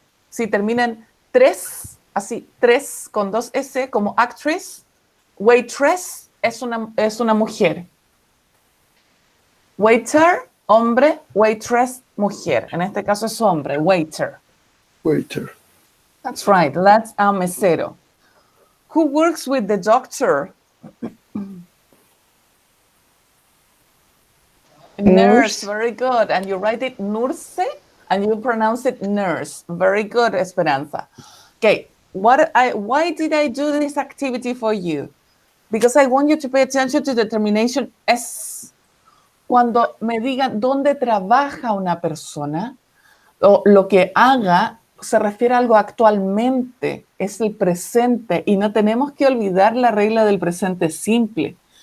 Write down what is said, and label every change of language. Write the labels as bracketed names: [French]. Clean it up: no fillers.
[Spanish] Si terminan 3, así, 3 con 2 S, como actress, waitress es una mujer. Waiter, hombre, waitress, mujer. En este caso es hombre, waiter. [English] Waiter. That's right, that's a mesero. Who works with the doctor? Nurse, very good. And you write it nurse, and you pronounce it nurse. Very good, Esperanza. Okay, why did I do this activity for you? Because I want you to pay attention to the termination S. [Spanish] Cuando me digan dónde trabaja una persona, o lo que haga, se refiere a algo actualmente, es el presente, y no tenemos que olvidar la regla del presente simple.